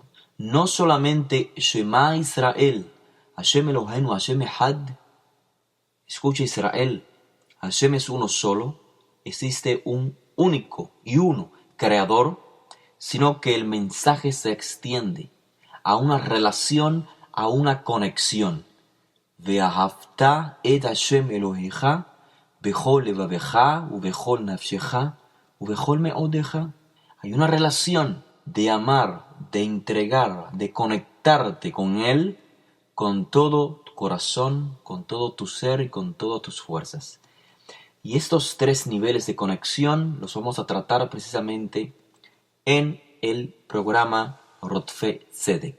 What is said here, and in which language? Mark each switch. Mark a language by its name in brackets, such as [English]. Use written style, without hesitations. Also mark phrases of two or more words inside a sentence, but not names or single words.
[Spanish] No solamente [Hebrew] שמע ישראל, השם אלוהינו, השם אחד. [Spanish] Escucha Israel, Hashem es uno solo, existe un único y uno creador, sino que el mensaje se extiende a una relación, a una conexión. [Hebrew] ואהבת את השם אלוהיך בכל לבבך ובכל נפשך ובכל מאודך. [Spanish] Hay una relación de amar, de entregar, de conectarte con Él, con todo tu corazón, con todo tu ser y con todas tus fuerzas. Y estos tres niveles de conexión los vamos a tratar precisamente en el programa Rotfe Tzedek.